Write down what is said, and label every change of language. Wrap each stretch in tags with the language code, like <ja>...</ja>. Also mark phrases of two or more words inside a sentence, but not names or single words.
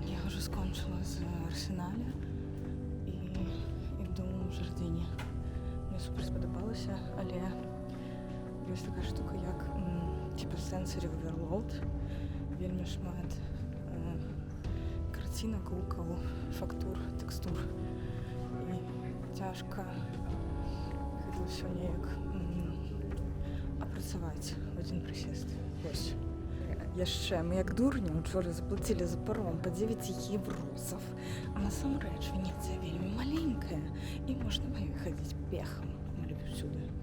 <uk>Я вже скончила з Арсеналя і йду в Жардині. Мені супер сподобалося, але є така штука, як типу</uk> <en>sensory overload.</en> <be>Вельми шмат картинок, гукаў, фактур, тэкстур. І тяжка гэта ўсё неяк апрацаваць в один прысест. Вось. Яшчэ мы як дурні учора заплатілі за паром</be> <ru>по 9 евросов,</ru> <be>а насамрэч Венецыя вельмі маленькая і можна хадзіць пехам всюди.</be>